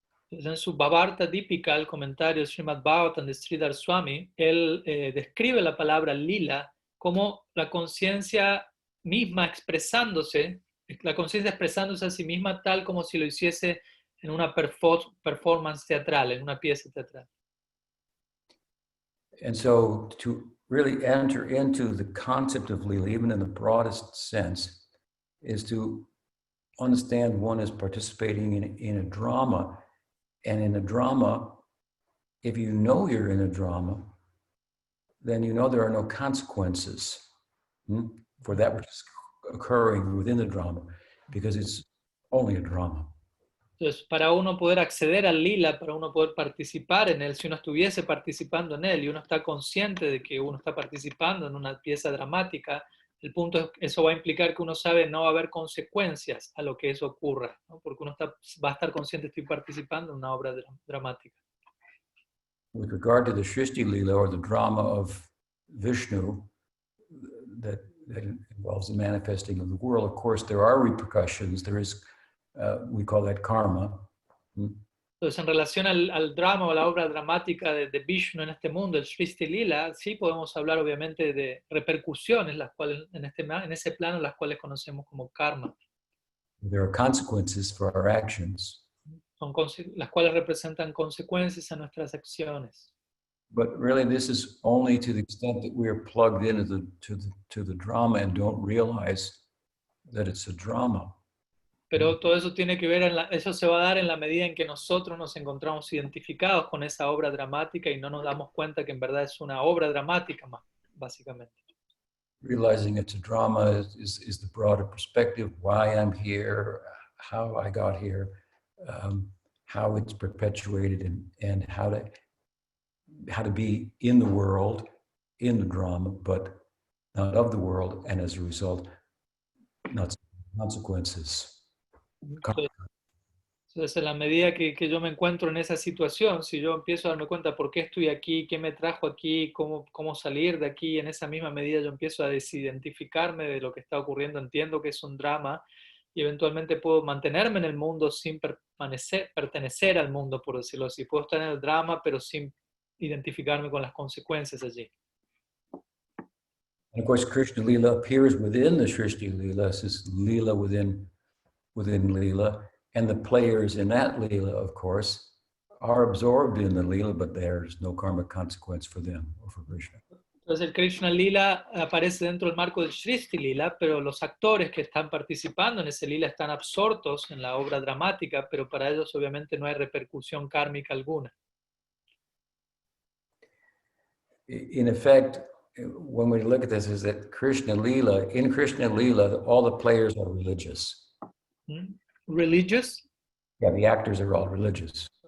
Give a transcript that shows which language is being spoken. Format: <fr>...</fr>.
<es>En su Bhavarta Deepika, el comentario de Srimad Bhagavatam de Sridhar Swami, él describe la palabra lila como la conciencia misma expresándose, la conciencia expresándose a sí misma tal como si lo hiciese en una performance teatral, en una pieza teatral.</es> <en>And so to really enter into the concept of lila, even in the broadest sense, is to understand one is participating in a drama. And in a drama, if you know you're in a drama, then you know there are no consequences for that which is occurring within the drama, because it's only a drama.</en> <es>Entonces, para uno poder acceder al lila, para uno poder participar en él, si uno estuviese participando en él y uno está consciente de que uno está participando en una pieza dramática, el punto es que eso va a implicar que uno sabe no va a haber consecuencias a lo que eso ocurra, ¿no? Porque uno va a estar consciente, estoy participando en una obra dramática.</es> <en>With regard to the Shrishti Lila, or the drama of Vishnu, that involves the manifesting of the world, of course, there are repercussions. There is, we call that karma.</en> <es>Entonces, en relación al drama o a la obra dramática de Vishnu en este mundo, el Srishti Lila, sí podemos hablar obviamente de repercusiones, las cuales en ese plano, las cuales conocemos como karma.</es> <en>There are consequences for our actions.</en> <es>Son las cuales representan consecuencias a nuestras acciones.</es> <en>But really, this is only to the extent that we are plugged into the drama and don't realize that it's a drama.</en> <es>Pero todo eso tiene que ver, eso se va a dar en la medida en que nosotros nos encontramos identificados con esa obra dramática y no nos damos cuenta que en verdad es una obra dramática, básicamente.</es> <en>Realizing it's a drama is the broader perspective, why I'm here, how I got here, how it's perpetuated, and how to be in the world, in the drama, but not of the world, and as a result, not consequences.</en> <es>Entonces, en la medida que yo me encuentro en esa situación, si yo empiezo a darme cuenta por qué estoy aquí, qué me trajo aquí, cómo salir de aquí, en esa misma medida yo empiezo a desidentificarme de lo que está ocurriendo, entiendo que es un drama, y eventualmente puedo mantenerme en el mundo sin pertenecer al mundo, por decirlo así. Puedo estar en el drama, pero sin identificarme con las consecuencias allí.</es> <en>And of course, Krishna Lila appears within the Shrishti Lila, is Lila within Lila, and the players in that Lila, of course, are absorbed in the Lila, but there's no karmic consequence for them or for Krishna.</en> <es>Entonces el Krishna Lila aparece dentro del marco del Srishti Lila, pero los actores que están participando en ese Lila están absortos en la obra dramática, pero para ellos obviamente no hay repercusión kármica alguna.</es> <en>In effect, when we look at this, is that in Krishna Lila, all the players are religious. Religious? Yeah, the actors are all religious.</en>